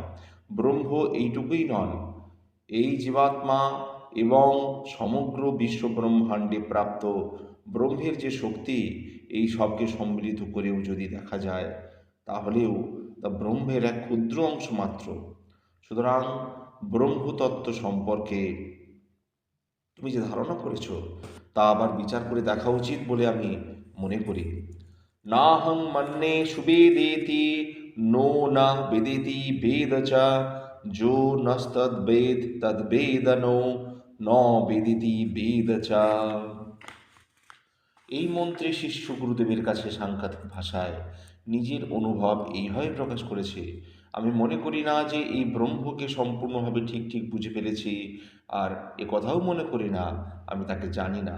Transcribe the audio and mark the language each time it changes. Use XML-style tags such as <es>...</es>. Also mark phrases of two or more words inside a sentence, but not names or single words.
<bn>ব্রহ্ম এইটুকুই নন, এই জীবাত্মা এবং সমগ্র বিশ্ব ব্রহ্মাণ্ডে প্রাপ্ত ব্রহ্মের যে শক্তি, এই সবকে সম্মিলিত করেও যদি দেখা যায়, তাহলেও তা ব্রহ্মের এক ক্ষুদ্র অংশ মাত্র। সুতরাং ব্রহ্মতত্ত্ব সম্পর্কে তুমি যে ধারণা করেছ তা আবার বিচার করে দেখা উচিত বলে আমি মনে করি।</bn> <sa>নাহং মন্যে সুবেদেতি নো না বেদেতি বেদ চ যো নস্তদ্বেদ তদ্বেদনো ন বেদিতি বেদ চ।</sa> <bn>এই মন্ত্রে শিষ্য গুরুদেবের কাছে সাংঘাতিক ভাষায় নিজের অনুভব এইভাবে প্রকাশ করেছে, আমি মনে করি না যে এই ব্রহ্মকে সম্পূর্ণভাবে ঠিক ঠিক বুঝে ফেলেছি, আর কথাও মনে করি না আমি তাকে জানি না।</bn>